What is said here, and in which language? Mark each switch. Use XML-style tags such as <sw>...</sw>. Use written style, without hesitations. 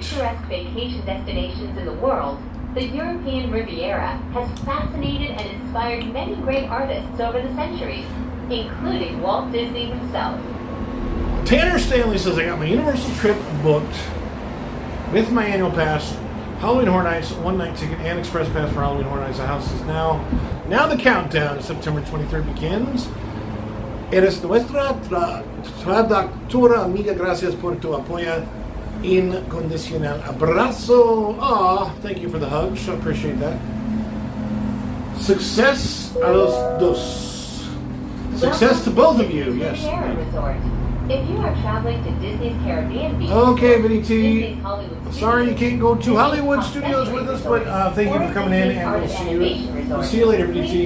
<en>Picturesque vacation destinations in the world, the European Riviera has fascinated and inspired many great artists over the centuries, including Walt Disney himself. Tanner Stanley says, I got my Universal trip booked with my annual pass, Halloween Horror Nights, one-night ticket, and express pass for Halloween Horror Nights. The house is now the countdown to September 23rd begins.</en> <es>Eres nuestra traductora amiga. Gracias por tu apoyo incondicional. Abrazo.</es> <en>Aw, thank you for the hugs. I appreciate that. Success</en> <es>a los dos.</es> <en>Success to both of you. Yes. Resort. If you are traveling to Disney's Caribbean Beach, okay, Vinny T. Sorry you can't go to Hollywood Studios with us, but thank you for coming in, and we'll see you. We'll see you later, Vinny T.</en>